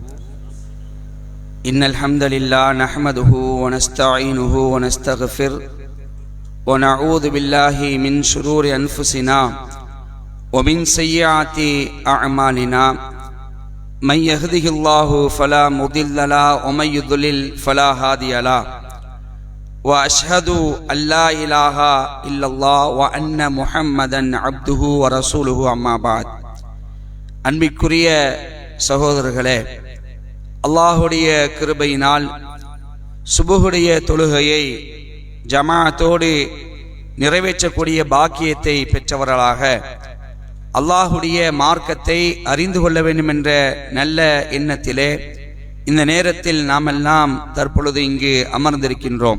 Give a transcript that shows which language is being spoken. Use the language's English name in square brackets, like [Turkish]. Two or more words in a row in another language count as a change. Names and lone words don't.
[Arabic] إن الحمد لله نحمده ونستعينه ونستغفر ونعوذ بالله من شرور أنفسنا ومن سيئات أعمالنا من يهده الله فلا مضل له ومن يضلل فلا هادي له وأشهد أن لا إله إلا الله وأن محمدا عبده ورسوله أما بعد. [Tamil] அன்பிற்குரிய சகோதரர்களே, அல்லாஹுடைய கிருபையினால் சுபுஹுடைய தொழுகையை ஜமாஅத்தோடு நிறைவேற்றக்கூடிய பாக்கியத்தை பெற்றவர்களாக அல்லாஹுடைய மார்க்கத்தை அறிந்து கொள்ள வேண்டும் என்ற நல்ல எண்ணத்திலே இந்த நேரத்தில் நாமெல்லாம் தற்பொழுது இங்கு அமர்ந்திருக்கின்றோம்.